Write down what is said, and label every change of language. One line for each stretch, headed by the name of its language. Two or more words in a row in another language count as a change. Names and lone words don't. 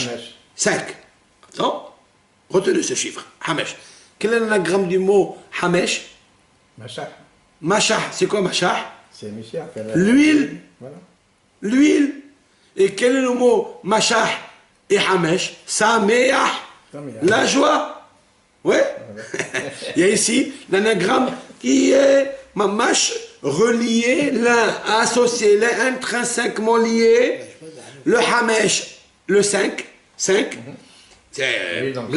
French: Hamesh. 5. Attends, retenez ce chiffre. Hamesh. Quel est l'anagramme du mot Hamesh? Machach. Mashah, c'est quoi Mashah? C'est Michel. L'huile. Voilà. L'huile. Et quel est le mot Mashah et Hamesh? Sameach. Sameach. La joie. Ouais. Il y a ici l'anagramme qui est mamash relié, l'un associé, l'un intrinsèquement lié. Le Hamesh, le 5. 5. C'est L'huile donc.